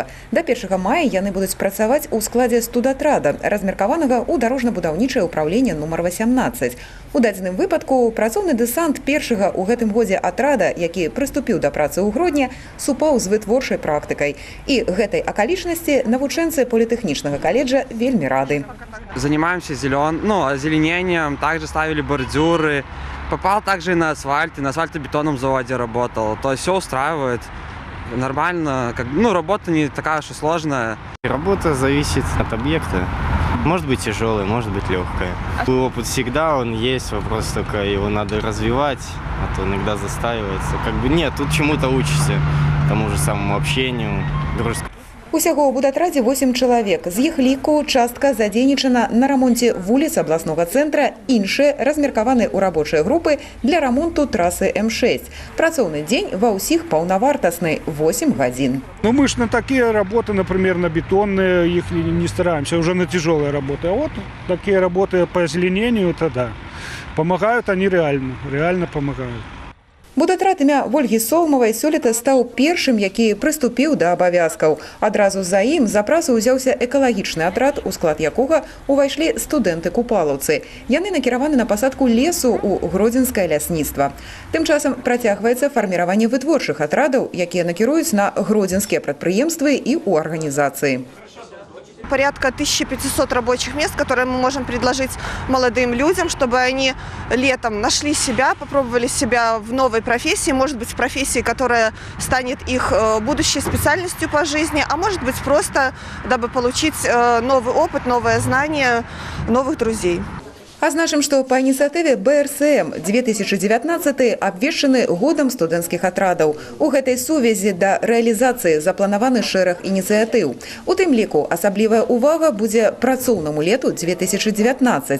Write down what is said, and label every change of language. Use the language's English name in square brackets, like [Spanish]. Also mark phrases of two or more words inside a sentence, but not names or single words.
[Belarusian] Да 1 мая яны будуць працаваць у складзе студатрада, размеркаванага ў дарожна-будаўнічае ўпраўленне нумар 18. У дадзеным выпадку працоўны дэсант першага ў гэтым годзе атрада, які прыступіў да працы ў Гродні, супаў з вытворчай практыкай. І гэтай акалічнасці навучэнцы політэхнічнага каледжа вельмі рады. [Russian] Занимаемся озеленением, также ставили бордюры. Попал также и на асфальтобетонном заводе работал. То есть все устраивает нормально. Работа не такая уж и сложная. Работа зависит от объекта. Может быть тяжелая, может быть легкая. Опыт всегда он есть, вопрос только его надо развивать, а то иногда застаивается. Нет, тут чему-то учишься, тому же самому общению, дружескому. [Belarusian] Усяго ў будатрадзе 8 чалавек. З іх ліку частка задзейнічана на рамонце вуліц абласнога цэнтра, іншыя размеркаваны ў рабочыя групы для рамонту трасы М6. Працоўны дзень ва ўсіх паўнавартасны – 8 гадзін. [Russian] Мы ж на такие работы, например, на бетонные, их не стараемся, уже на тяжелые работы. А вот такие работы по озеленению, это да. Помогают они реально помогают. [Belarusian] Будатрад імя Вольгі Соламавай сёлета стаў першым, які прыступіў да абавязкаў. Адразу за ім за працу ўзяўся экалагічны атрад, у склад якога ўвайшлі студэнты-купалаўцы. Яны накіраваны на пасадку лесу ў гродзенскае лясніцтва. Тым часам працягваецца фарміраванне вытворчых атрадаў, якія накіруюць на гродзенскія прадпрыемствы і ў арганізацыі. [Russian] Порядка 1500 рабочих мест, которые мы можем предложить молодым людям, чтобы они летом нашли себя, попробовали себя в новой профессии, может быть, в профессии, которая станет их будущей специальностью по жизни, а может быть, просто дабы получить новый опыт, новое знание, новых друзей. [Belarusian] Азначым, што па ініцыятыве БРСМ 2019 абвешчаны годам студэнцкіх атрадаў. У гэтай сувязі да рэалізацыі запланаваны шэраг ініцыятыў. У тым ліку асаблівая ўвага будзе працоўнаму лету 2019.